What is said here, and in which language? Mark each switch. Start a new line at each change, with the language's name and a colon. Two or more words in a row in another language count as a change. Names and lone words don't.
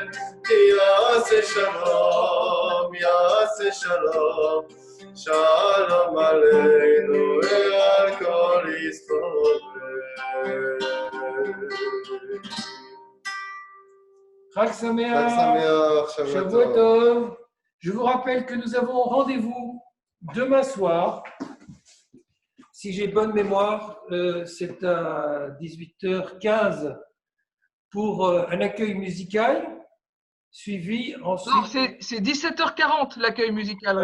Hebrew: יעשה שלום, יעשה שלום, שלום עלינו ועל כל ישראל. חג שמח, שבוע טוב.
French: Je vous rappelle que nous avons rendez-vous demain soir. Si j'ai bonne mémoire, c'est à 18h15 pour un accueil musical, suivi ensuite… Non, c'est 17h40 l'accueil musical.